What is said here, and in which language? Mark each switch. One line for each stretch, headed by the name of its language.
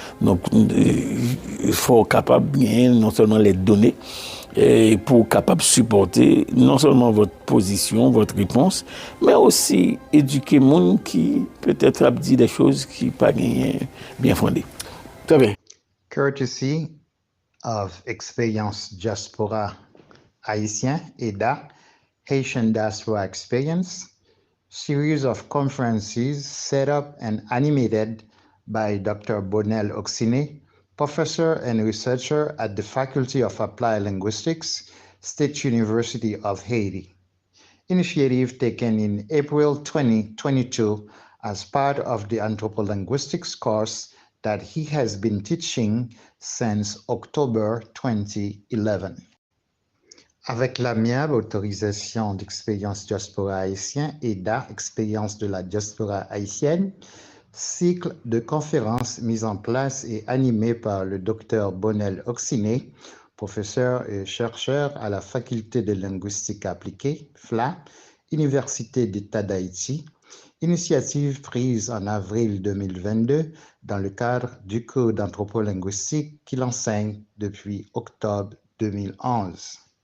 French: Donc, il faut être capable bien non seulement les données, et pour capable supporter non seulement votre position, votre réponse, mais aussi éduquer les gens qui peut-être a dit des choses qui ne sont pas bien fondées. Très bien.
English: Courtesy of Experience Diaspora Haïtien, EDA, Haitian Diaspora Experience, series of conferences set up and animated by Dr. Bonel Oxine, professor and researcher at the Faculty of Applied Linguistics, State University of Haiti. Initiative taken in April 2022 as part of the anthropolinguistics course that he has been teaching since October 2011.
French: Avec l'amiable autorisation d'Expérience Diaspora Haïtien, EDA, Expérience de la Diaspora Haïtienne, cycle de conférences mis en place et animé par le Dr Bonel Oxine, professeur et chercheur à la Faculté de linguistique appliquée, FLA, Université d'État d'Haïti, initiative prise en avril 2022 dans le cadre du cours d'anthropolinguistique qu'il enseigne depuis octobre 2011.